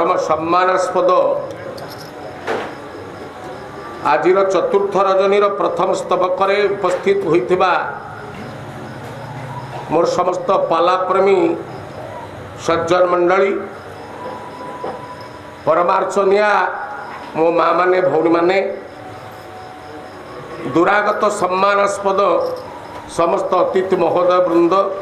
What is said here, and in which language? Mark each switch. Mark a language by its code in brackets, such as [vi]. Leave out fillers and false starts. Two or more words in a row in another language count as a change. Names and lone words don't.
[or] ସମ୍ମାନାସ୍ପଦ ଆଜିର ଚତୁର୍ଥ ରଜନୀର ପ୍ରଥମ ସ୍ତବକ ଉପସ୍ଥିତ ହୋଇଥିବା ମୋର ସମସ୍ତ ପାଲାପ୍ରେମୀ ସଜ୍ଜନ ମଣ୍ଡଳୀ ପରମାର୍ଚ୍ଚନୀୟା ମୋ ମାଁ ମାନେ ଭଉଣୀ ମାନେ ଦୂରାଗତ ସମ୍ମାନାସ୍ପଦ ସମସ୍ତ ଅତିଥି ମହୋଦୟ ବୃନ୍ଦ